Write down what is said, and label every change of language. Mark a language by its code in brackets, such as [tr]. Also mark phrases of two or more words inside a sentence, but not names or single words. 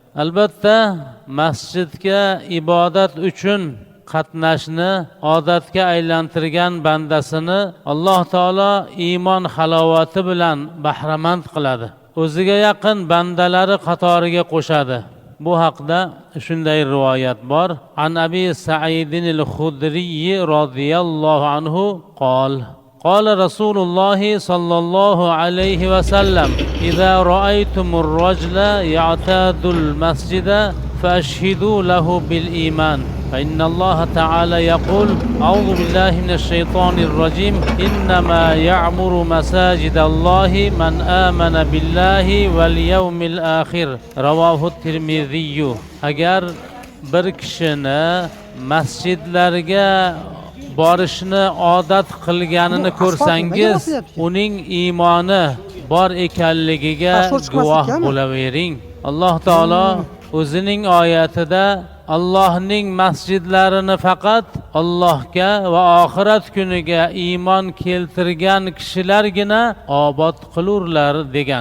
[uz] Albatta, masjidga ibodat uchun qatnashni odatga aylantirgan bandasini Alloh taolo iymon halovati bilan bahramand qiladi. O'ziga yaqin bandalari qatoriga qo'shadi. Bu haqda shunday rivoyat bor. [ar] عن أبي سعيد الخدري رضي الله عنه قال قال رسول الله صلى الله عليه وسلم إذا رأيتم الرجل يعتاد المسجد فأشهدوا له بالإيمان فإن الله تعالى يقول أعوذ بالله من الشيطان الرجيم إنما يعمر مساجد الله من آمن بالله واليوم الآخر رواه الترمذي. [uz] Agar bir kishini masjidlarga borishni odat qilganini ko'rsangiz, uning iymoni bor ekanligiga guvoh bo'lavering. Alloh taolo o'zining oyatida Allohning masjidlarini faqat Allohga va oxirat kuniga iymon keltirgan kishilargina obod qilurlar degan.